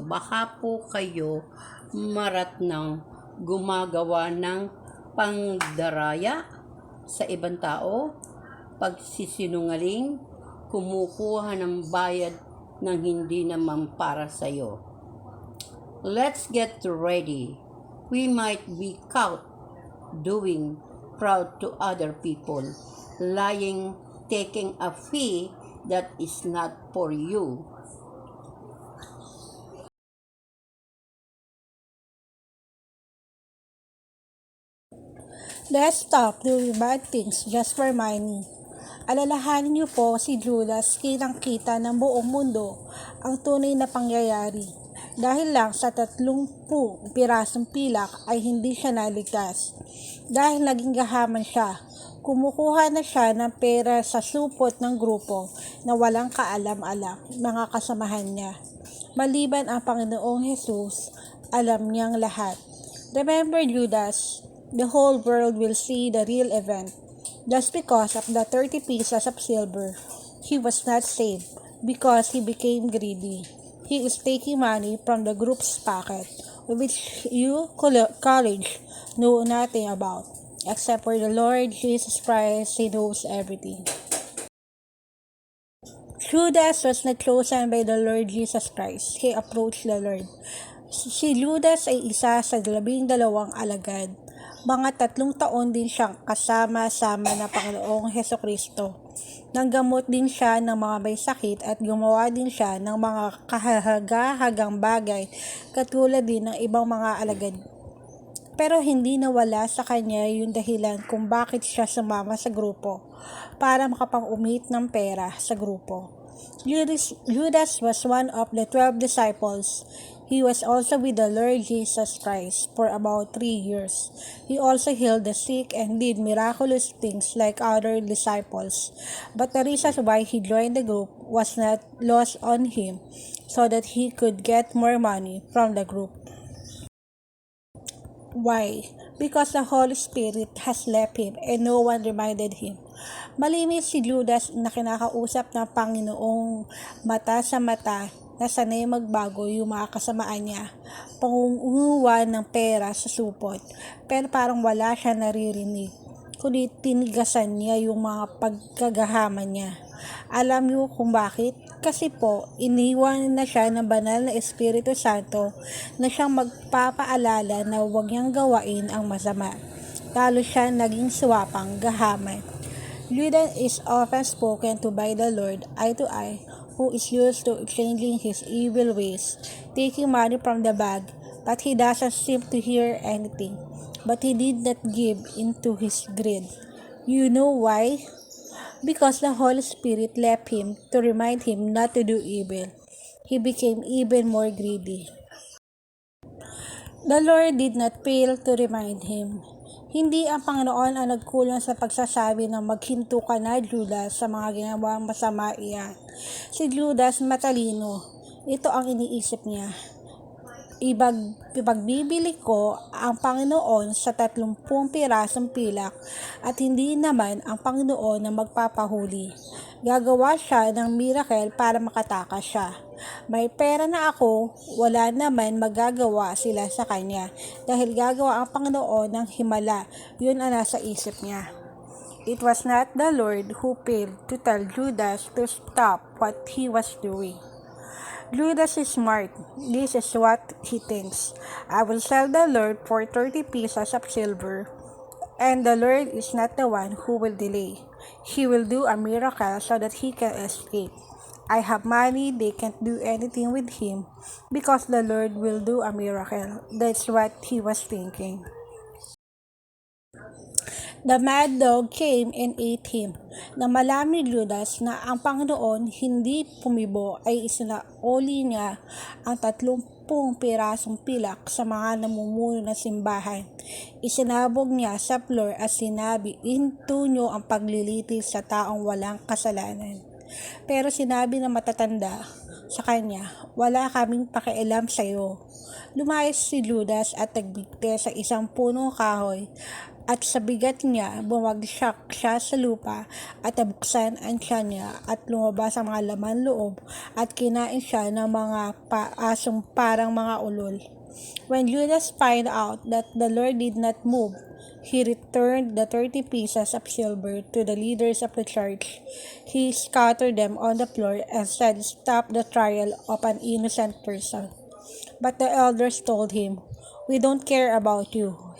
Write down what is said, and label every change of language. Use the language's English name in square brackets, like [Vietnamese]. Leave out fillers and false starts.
[Filipino] Baka po kayo maratnang gumagawa ng pangdaraya sa ibang tao, pagsisinungaling, kumukuha ng bayad ng hindi naman para sa'yo. [English] Let's get ready. We might be caught doing proud to other people, lying, taking a fee that is not for you. Let's stop doing bad things just for money. [Filipino] Alalahanin niyo po si Judas, kitang-kita ng buong mundo ang tunay na pangyayari. Dahil lang sa 30 pirasong pilak ay hindi siya naligtas. Dahil naging gahaman siya, kumukuha na siya ng pera sa supot ng grupo na walang kaalam-alam, mga kasamahan niya. Maliban ang Panginoong Jesus, alam niyang lahat. [English] Remember Judas, the whole world will see the real event. Just because of the 30 pieces of silver, he was not saved because he became greedy. He is taking money from the group's pocket, which you college know nothing about, except for the Lord Jesus Christ, he knows everything. Judas was not chosen by the Lord Jesus Christ. He approached the Lord. [Filipino] Si Judas ay isa sa 12 alagad. Mga 3 taon din siyang kasama-sama ng Panginoong Hesukristo. Nanggamot din siya ng mga may sakit at gumawa din siya ng mga kahagahagang bagay katulad din ng ibang mga alagad. Pero hindi nawala sa kanya yung dahilan kung bakit siya sumama sa grupo para makapang-umit ng pera sa grupo. [English] Judas was one of the 12 disciples. He was also with the Lord Jesus Christ for about 3 years. He also healed the sick and did miraculous things like other disciples. But the reason why he joined the group was not lost on him, so that he could get more money from the group. Why? Because the Holy Spirit has left him and no one reminded him. [Filipino] Malinis si Judas na kinakausap ng Panginoong mata sa mata na sanay magbago yung mga kasamaan niya, pangunguha ng pera sa supot, pero parang wala siya naririnig, kundi tinigasan niya yung mga pagkagahaman niya. Alam niyo kung bakit? Kasi po, iniwan na siya ng banal na Espiritu Santo na siyang magpapaalala na huwag niyang gawain ang masama. Lalo siya naging suwapang gahaman. [English] Judas is often spoken to by the Lord eye to eye, who is used to exchanging his evil ways, taking money from the bag, but he doesn't seem to hear anything. But he did not give into his greed. You know why? Because the Holy Spirit left him to remind him not to do evil. He became even more greedy. The Lord did not fail to remind him. [Filipino] Hindi ang Panginoon ang nagkulang sa pagsasabi na maghinto ka na, Judas, sa mga ginawang masama iyan. Si Judas matalino. Ito ang iniisip niya. Ipagbibili ko ang Panginoon sa 30 pirasong pilak at hindi naman ang Panginoon na magpapahuli. Gagawa siya ng miracle para makatakas siya. May pera na ako, wala naman magagawa sila sa kanya dahil gagawa ang Panginoon ng himala. Yun ang nasa isip niya. [English] It was not the Lord who failed to tell Judas to stop what he was doing. Judas is smart. This is what he thinks. I will sell the Lord for 30 pieces of silver. And the Lord is not the one who will delay. He will do a miracle so that he can escape. I have money, they can't do anything with him because the Lord will do a miracle. That's what he was thinking. The mad dog came and ate him. [Filipino] Nang malaman ni Judas na ang Panginoon hindi pumibo ay isinaoli niya ang 30 pirasong pilak sa mga namumuno ng simbahan. Isinabog niya sa floor at sinabi, "Hinto niyo ang paglilitis sa taong walang kasalanan." Pero sinabi ng matatanda, sa kanya, "Wala kaming pakialam sa'yo." Lumayas si Judas at nagbigti sa isang punong kahoy at sa bigat niya bumagsak siya sa lupa at nabuksan ang tiyan niya at lumabas ang mga laman loob at kinain siya ng mga asong parang mga ulol. [English] When Judas found out that the Lord did not move, he returned the 30 pieces of silver to the leaders of the church. He scattered them on the floor and said, "Stop the trial of an innocent person." But the elders told him, "We don't care about you."